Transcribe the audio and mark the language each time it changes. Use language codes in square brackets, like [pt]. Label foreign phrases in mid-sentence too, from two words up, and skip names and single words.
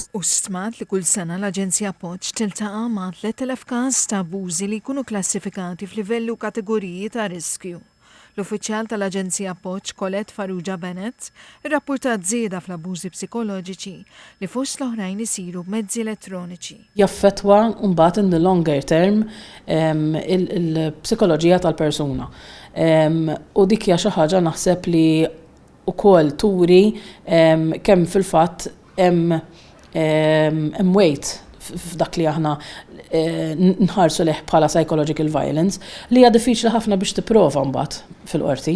[mt] U stmat li kull sena l-Aġenzija Appoġġ tiltaqa' ma' 3000 każ ta' abbużi li jkunu klassifikati f'livelli u kategoriji ta' riskju. L-uffiċjal tal-Aġenzija Appoġġ Colette Farrugia Bennett irrapportat żieda fl-abbużi psikoloġiċi li fost l-oħrajn isiru b'mezzi elettroniċi. Jaffettwa mbagħad [en] in the longer term [mt] il-psikoloġija tal-persuna. U dik hija xi ħaġa naħseb li wkoll turi kemm fil-fatt hemm weight f'dak li aħna nħarsu leħ bħala [en] psychological violence [mt] li hija diffiċli ħafna biex tipprova mbagħad fil-qorti.